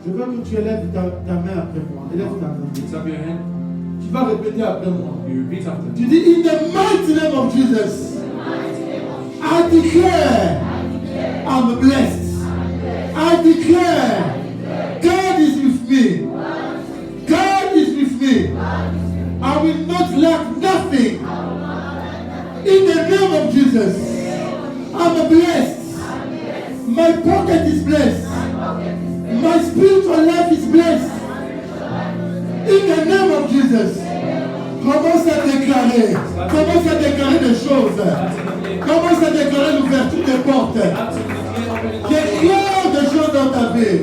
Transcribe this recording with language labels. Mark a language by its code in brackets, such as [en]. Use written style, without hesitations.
[fr] Je veux que tu élèves ta main après moi. Élève ta main. [en] Lift up your hand. [fr] Tu vas répéter après moi. [en] You repeat after me. [fr] Tu dis, [en] in the mighty name of Jesus, I declare I'm blessed. I declare God is with me. God is with me. I will not lack nothing. In the name of Jesus, I'm blessed. My pocket is blessed. My spiritual life is blessed. In the name of Jesus. [fr] Commence à déclarer. Commence à déclarer des choses. Commence à déclarer l'ouverture des portes. Déclare des choses dans ta vie.